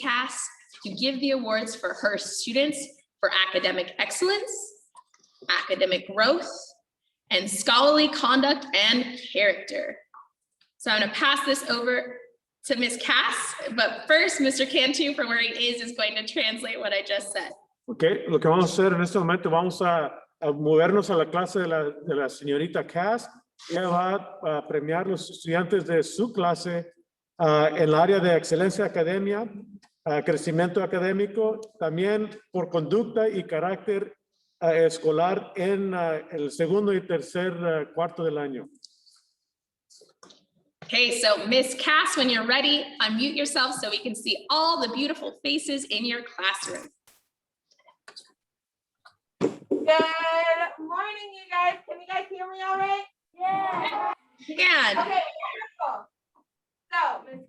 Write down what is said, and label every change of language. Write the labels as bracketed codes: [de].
[en] Cass to give the awards for her students for academic excellence, academic growth, and scholarly conduct and character. So I'm going to pass this over to Ms. Cass, but first, Mr. Cantu, from where he is going to translate what I just said. [es] Okay, lo que vamos a hacer en este momento, vamos a movernos a la clase de la señorita Cass. Ella va a premiar los estudiantes de su clase en el área de excelencia academia, crecimiento académico, también por conducta y carácter escolar en el segundo y tercer cuarto del año. [en] Okay, so Ms. Cass, when you're ready, unmute yourself so we can see all the beautiful faces in your classroom. Good morning, you guys. Can you guys hear me all right? Yeah. And Okay, wonderful. So, Ms.